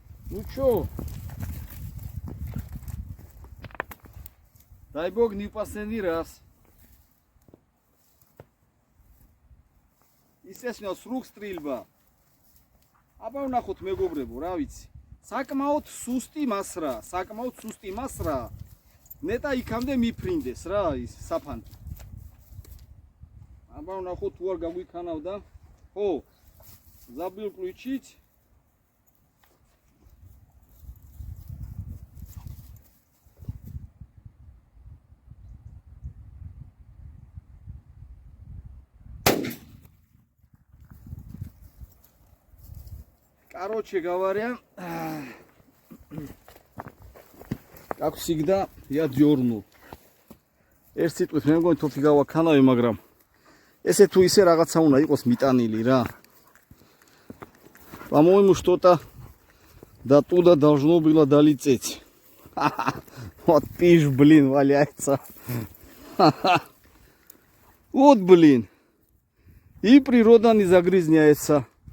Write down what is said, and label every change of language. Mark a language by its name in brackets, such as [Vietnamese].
[Russian] Ну чё? Дай бог не в последний раз. Естественно, с рук стрельба. [Georgian] აბა ვნახოთ მეგობრებო, რა ვიცი. საკმაოდ სუსტი მასრა. ნეტა იქამდე მიფრინდეს რა ის საფანტი. აბა ვნახოთ თუ არ გაგვიქანავდა. [Russian] ხო. Забыл включить. Короче говоря, как всегда, я дернул. [Georgian] ერთ სიტყვით მე მგონი თოთი გავაქანავი, მაგრამ ესე თუ ისე რაღაცა უნდა იყოს მიტანილი რა. [Russian] По-моему, что-то до туда должно было долететь. Вот пиш, блин, валяется. Вот, блин. И природа не загрязняется.